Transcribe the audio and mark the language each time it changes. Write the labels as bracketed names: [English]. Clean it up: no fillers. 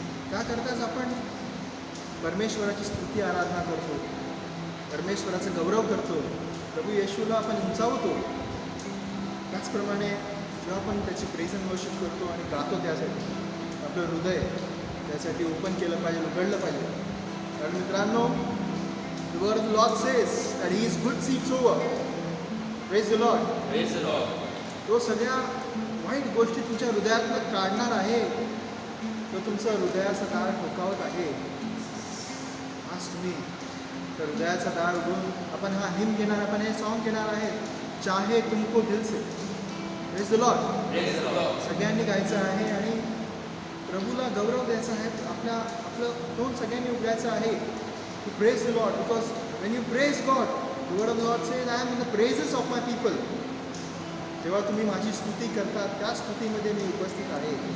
[Marathi] त्याकरताच आपण परमेश्वराची स्तुती आराधना करतो, परमेश्वराचा गौरव करतो, प्रभू येशूला आपण उंचावतो. त्याचप्रमाणे जेव्हा आपण त्याची प्रेझ अँड वर्शिप करतो आणि गातो, त्यासाठी आपलं हृदय त्यासाठी ओपन केलं पाहिजे, उघडलं पाहिजे. कारण मित्रांनो, [English] the word of the Lord says that he is good seeks over. Praise the Lord. Praise the Lord. [Marathi] तो सगळ्या वाईट गोष्टी तुमच्या हृदयातनं काढणार आहे. तो तुमचा हृदयाचा दार ठोकावत आहे. आज तुम्ही तर हृदयाचा दार उघडून आपण हा हिम घेणार, आपण हे सॉन्ग घेणार आहे, [Hindi] चाहे तुमको दिल से. [English] Praise the Lord. Praise the Lord. [Marathi] सगळ्यांनी गायचं आहे आणि प्रभूला गौरव द्यायचा आहे. आपलं तोंड सगळ्यांनी उघडायचं आहे. [English] To praise the Lord, because when you praise God, the word of the Lord says, I am in the praises of my people. [Marathi] जेव्हा तुम्ही माझी स्तुती करता, त्या स्तुतीमध्ये मी उपस्थित आहे.